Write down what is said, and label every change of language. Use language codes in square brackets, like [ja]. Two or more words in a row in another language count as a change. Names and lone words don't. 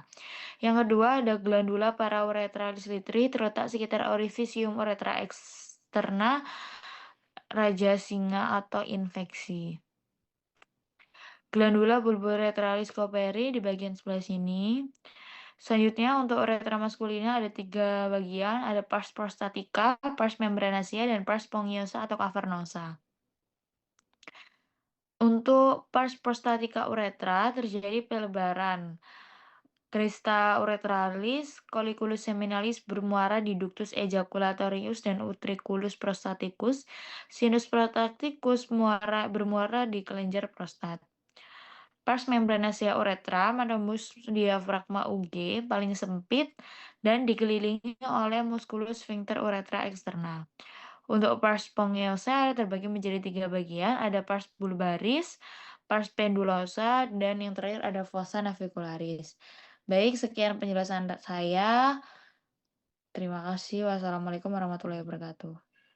[id] Yang kedua ada [la] glandula parauretralis [id] litri, terletak sekitar orifisium uretra eksterna, raja singa atau infeksi. [la] Glandula bulboretralis Cowperi [id] di bagian sebelah sini. Selanjutnya untuk uretra maskulina ada 3 bagian, ada [la] pars prostatica, pars membranacea, [id] dan [la] pars spongiosa [id] atau cavernosa. Untuk [la] pars prostatica [id] uretra terjadi pelebaran. [la] Crista uretralis, colliculus seminalis [id] bermuara di [la] ductus ejaculatorius [id] dan [la] utriculus prostaticus. Sinus prostaticus [id] bermuara di kelenjar prostat. [la] Pars membranaceae [id] uretra menembus diafragma UG paling sempit dan dikelilingi oleh [la] musculus sphincter [id] uretra eksternal. Untuk [la] pars spongiosal [id] terbagi menjadi 3 bagian, ada [la] pars bulbaris, pars pendulosa, [id] dan yang terakhir ada [la] fossa navicularis. [id] Baik, sekian penjelasan saya. Terima kasih. [ar] والسلام عليكم ورحمة الله وبركاته.